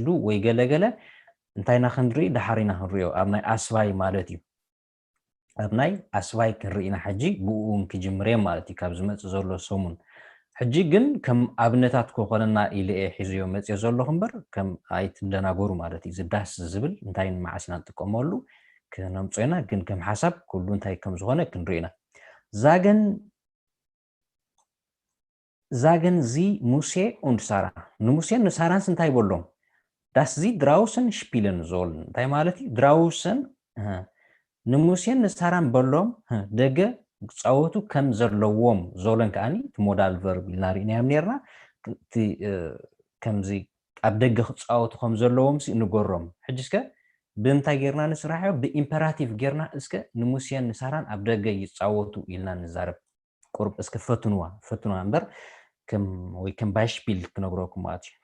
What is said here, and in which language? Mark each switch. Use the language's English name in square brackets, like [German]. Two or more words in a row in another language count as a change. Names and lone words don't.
[Tigrinya] ወይ ገለገለ እንታይና ክንርኢ ዳሓሪና ክንሪኦ ኣብ ናይ ኣስፋይ ማለት እዩ ኣብ ናይ ኣስፋይ ክንርኢና ሕጂ ብኡን ክጅምር ማለት እዩ ካብ ዝመፅእ ዘሎ ሰሙን ሕጂ ግን ከም ኣብነታት ኮኾነና ኢለ ሒዝዮ መፅዮ ዘለኹ እምበር ከም ኣይትደናገሩ ማለት እዩ ዝዳስ ዝብል እንታይ ንመዓሲና ንጥቀመሉ ክነምፆ ኢና ግን ከም ሓሳብ ኩሉ እንታይ ከም ዝኾነ ክንርኢ ኢና [German] sagen sie Mose und Sarah [Tigrinya] ንሙሴ ንሳራንስ እንታይ ይበሎም [German] dass sie draußen spielen sollen [Tigrinya] እንታይ ማለት እዩ draußen ንሙሴን ንሳራን በሎም ደገ ፃወቱ ከም ዘለዎም ዞለን ከዓኒ ሞዳል ቨርብ ኢልና ሪእናዮም ነርና ከምዚ ኣብ ደገ ክፃወቱ ከም ዘለዎም ንገሮም ሕጂ እስከ ብምንታይ ጌርና ንስራሕዮ ብኢምፐራቲቭ ጌርና እስከ ንሙሴን ንሳራን ኣብ ደገ ይፃወቱ ኢልና ንዛረብ ቁርብ እስከ ፈትንዋ እምበር ከም ባይሽፒል ክነግረኩም ማለት እዩ